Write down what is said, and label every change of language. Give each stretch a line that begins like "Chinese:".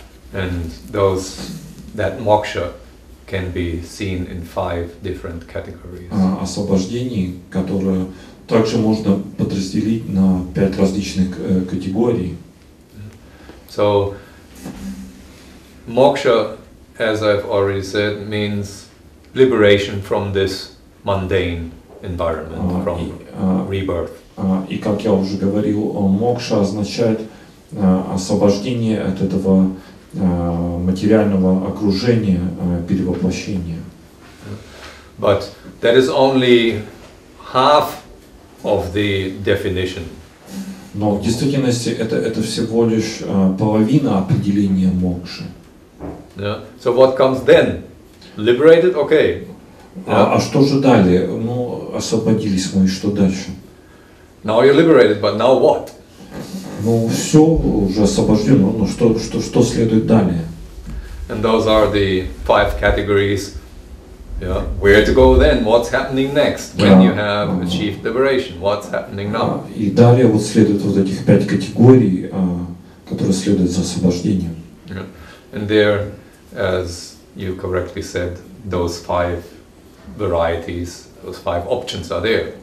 English: And that moksha can be seen in 5 different categories.
Russian: Освобождений, которые также можно подразделить на 5 различных категорий.
English: So, moksha, as I've already said, means liberation from this mundane environment, from rebirth.
Russian: И как я уже говорил, мокша означает освобождение от этого материального окружения перевоплощения.
English: But that is only half of the definition.
Russian: Но в действительности это всего лишь половина определения мокши.
English: Yeah. So what comes then? Liberated? Okay.
Russian: А что же далее? Ну, освободились мы, и что дальше?
English: Now you're liberated, but now what?
Russian: Ну, все уже освобождено, но что следует далее?
English: And those are the 5 categories. Yeah. Where to go then? What's happening next? When you have achieved liberation, what's happening now?
Russian: И далее вот следует вот этих 5 категорий, которые следуют за освобождением.
English: Yeah. And there, as you correctly said, those 5 varieties, those 5 options are there.